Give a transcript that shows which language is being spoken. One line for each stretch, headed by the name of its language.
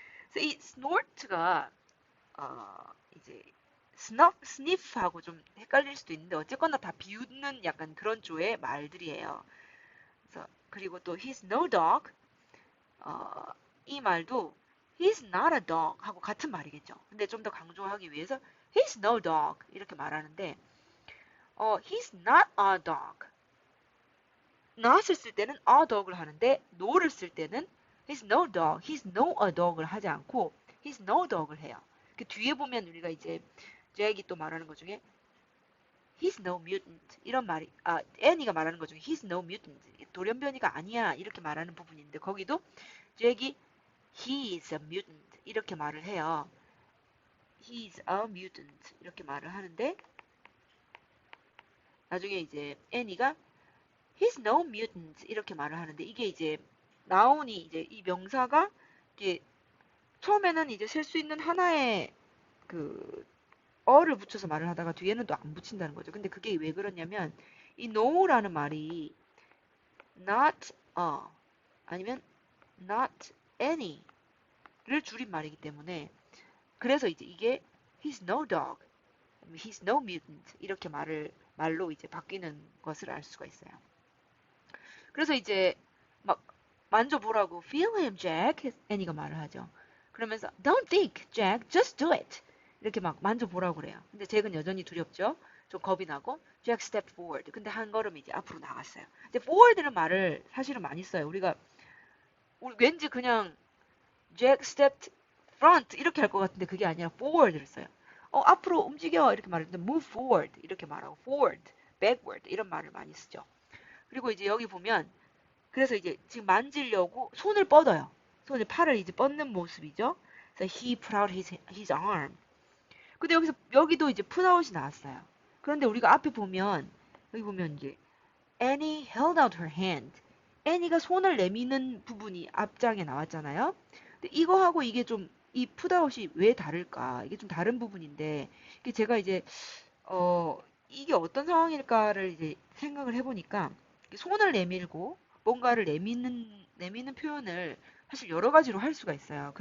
Korean: 그래서 이 snort가 이제 sniff하고 좀 헷갈릴 수도 있는데 어쨌거나 다 비웃는 약간 그런 조의 말들이에요. 그래서 그리고 또
English: he's no dog.
Korean: 이 말도
English: he's not a dog
Korean: 하고 같은 말이겠죠. 근데 좀 더 강조하기 위해서
English: he's no dog
Korean: 이렇게 말하는데
English: he's not a dog.
Korean: not을 쓸 때는 a dog을 하는데 no를 쓸 때는
English: he's no dog, he's no a dog을
Korean: 하지 않고 he's no dog을 해요. 그 뒤에 보면 우리가 이제 잭이 또 말하는 것 중에
English: he's no mutant
Korean: 이런 말이 애니가 말하는 것 중에 he's no mutant 돌연변이가 아니야 이렇게 말하는 부분이 있는데 거기도 잭이
English: he is a mutant
Korean: 이렇게 말을 해요.
English: he is a mutant
Korean: 이렇게 말을 하는데 나중에 이제 애니가
English: he's no mutant
Korean: 이렇게 말을 하는데 이게 이제 나온이 이제 이 명사가 이게 처음에는 이제 셀 수 있는 하나의 그 어를 붙여서 말을 하다가 뒤에는 또 안 붙인다는 거죠. 근데 그게 왜 그러냐면 이 no라는 말이 not a 아니면 not any를 줄인 말이기 때문에 그래서 이제 이게
English: he's no dog, he's no mutant
Korean: 이렇게 말로 이제 바뀌는 것을 알 수가 있어요. 그래서 이제 막 만져보라고
English: feel him, Jack.
Korean: 애니가 말을 하죠. 그러면서
English: don't think, Jack, just do it.
Korean: 이렇게 막 만져보라고 그래요. 근데 잭은 여전히 두렵죠. 좀 겁이 나고
English: Jack stepped forward.
Korean: 근데 한 걸음 이제 앞으로 나갔어요. 근데 forward는 말을 사실은 많이 써요. 우리 왠지 그냥
English: Jack stepped front
Korean: 이렇게 할 것 같은데 그게 아니라 forward를 써요. 앞으로 움직여 이렇게 말하는데
English: move forward
Korean: 이렇게 말하고 forward backward 이런 말을 많이 쓰죠. 그리고 이제 여기 보면 그래서 이제 지금 만지려고 손을 뻗어요. 손을 팔을 이제 뻗는 모습이죠. 그래서
English: he put out his arm.
Korean: 근데 여기도 이제 put out이 나왔어요. 그런데 우리가 앞에 보면 여기 보면 이제
English: Annie held out her hand.
Korean: 애니가 손을 내미는 부분이 앞장에 나왔잖아요. 근데 이거하고 이게 좀 이 푸다웃이 왜 다를까? 이게 좀 다른 부분인데 이게 제가 이제 이게 어떤 상황일까를 이제 생각을 해보니까 손을 내밀고 뭔가를 내미는 표현을 사실 여러 가지로 할 수가 있어요.